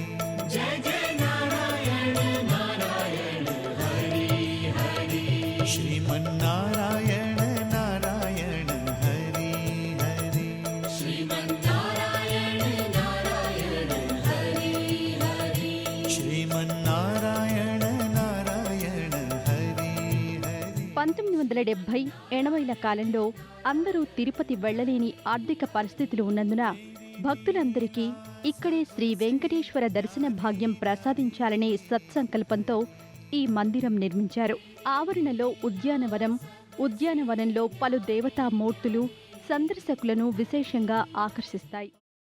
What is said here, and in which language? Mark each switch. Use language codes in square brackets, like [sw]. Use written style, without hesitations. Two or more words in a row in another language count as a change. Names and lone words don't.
[sa] जय जय नारायण नारायण हरि हरि श्रीमन्नारायण नारायण हरि हरि श्रीमन्नारायण नारायण हरि हरि श्रीमन्नारायण नारायण हरि हरि. [te] 1970-80ల కాలంలో అందరూ తిరుపతి వెళ్లలేని ఆర్థిక పరిస్థితులు ఉన్నందున భక్తులందరికీ ఇక్కడే శ్రీ వెంకటేశ్వర దర్శన భాగ్యం ప్రసాదించాలనే సత్సంకల్పంతో ఈ మందిరం నిర్మించారు. ఆవరణలో ఉద్యానవనంలో పలు దేవతామూర్తులు సందర్శకులను విశేషంగా ఆకర్షిస్తాయి.